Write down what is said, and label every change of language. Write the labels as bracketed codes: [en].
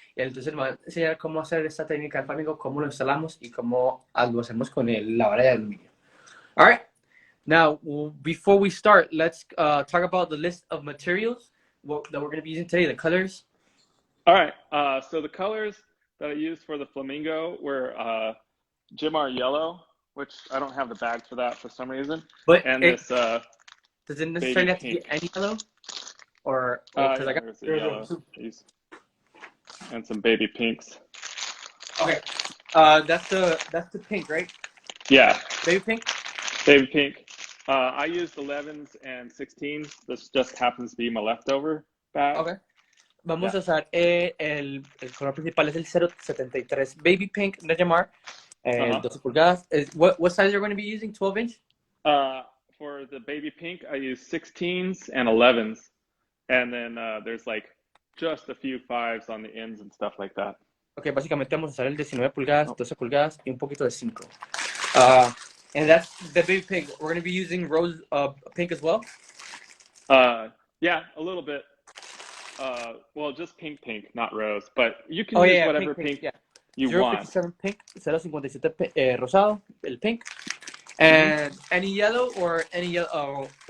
[es] Y entonces nos va a enseñar cómo hacer esta técnica del flamingo, cómo lo instalamos y cómo lo hacemos con la vara de aluminio. [en] All right. Now, before we start, let's talk about the list of materials that we're going to be using today, the colors. All right. So the colors that I used for the flamingo were Jimar yellow, which I don't have the bag for that for some reason. But and does it necessarily have to be any yellow? Or yeah, I got yellow. And some baby pinks. Okay. That's the pink, right? Yeah. Baby pink? Baby pink. I used 11s and 16s. This just happens to be my leftover bag. Okay. [es] Vamos a usar el color principal es el 073 Baby Pink de Jamar, 12 pulgadas. [en] What size are you going to be using? 12-inch? For the baby pink, I use 16s and 11s. And then there's like just a few 5s on the ends and stuff like that. [es] Okay, básicamente vamos a usar el 19 pulgadas, 12 pulgadas y un poquito de 5. [en] And that's the baby pink. We're going to be using rose pink as well? Yeah, a little bit. Well, just pink, not rose. But you can use whatever pink. Yeah. you want. [es] 057 pink, 057 rosado, el pink. [en] And any yellow or any yellow?